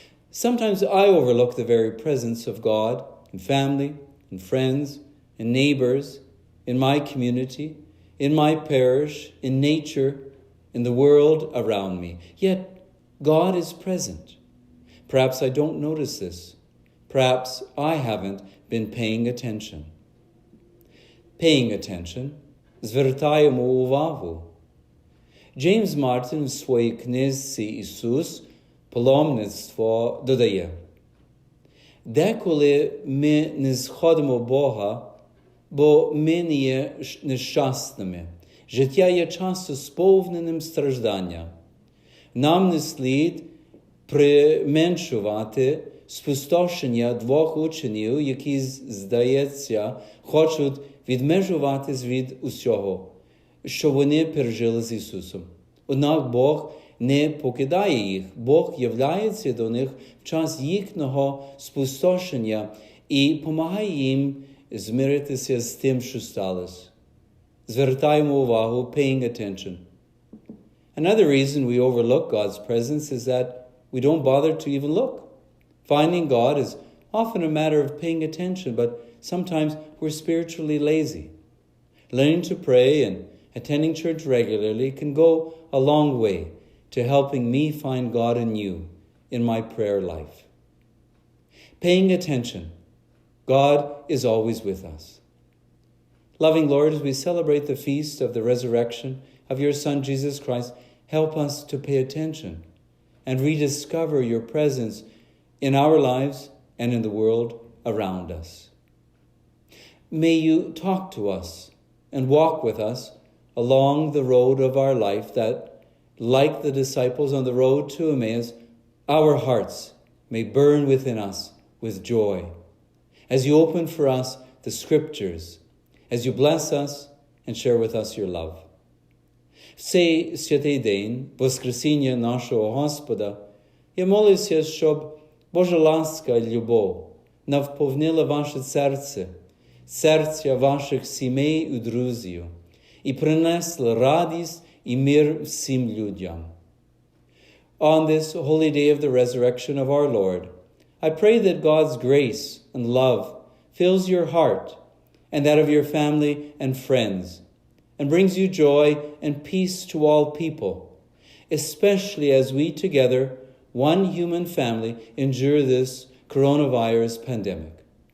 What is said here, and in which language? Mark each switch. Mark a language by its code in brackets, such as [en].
[en] Sometimes I overlook the very presence of God in family, in friends, in neighbors, in my community, in my parish, in nature, in the world around me. Yet God is present. Perhaps I don't notice this. Perhaps I haven't been paying attention. Paying attention, [uk] звертаємо увагу. Джеймс Мартін в своїй книзі «Ісус. Паломництво» додає: «Деколи ми не сходимо Бога, бо ми не є нещасними. Життя є часто сповненим страждання. Нам не слід применшувати спустошення двох учнів, які, здається, хочуть відмежуватись від усього, що вони пережили з Ісусом. Однак Бог не покидає їх. Бог являється до них в час їхнього спустошення і допомагає їм змиритися з тим, що сталося. Звертаємо увагу, [en] paying attention. Another reason we overlook God's presence is that we don't bother to even look. Finding God is often a matter of paying attention, but sometimes we're spiritually lazy. Learning to pray and attending church regularly can go a long way to helping me find God in you in my prayer life. Paying attention. God is always with us. Loving Lord, as we celebrate the feast of the resurrection of your Son, Jesus Christ, help us to pay attention and rediscover your presence in our lives and in the world around us. May you talk to us and walk with us along the road of our life that, like the disciples on the road to Emmaus, our hearts may burn within us with joy. As you open for us the Scriptures, as you bless us and share with us your love. [uk] В цей святий день Воскресіння нашого Господа я молюся, щоб Божа ласка і любов навповнила ваше серце, серця ваших сімей і друзів, і принесла радість і мир всім людям. [en] On this holy day of the resurrection of our Lord, I pray that God's grace and love fills your heart and that of your family and friends, and brings you joy and peace to all people, especially as we together, one human family, endure this coronavirus pandemic.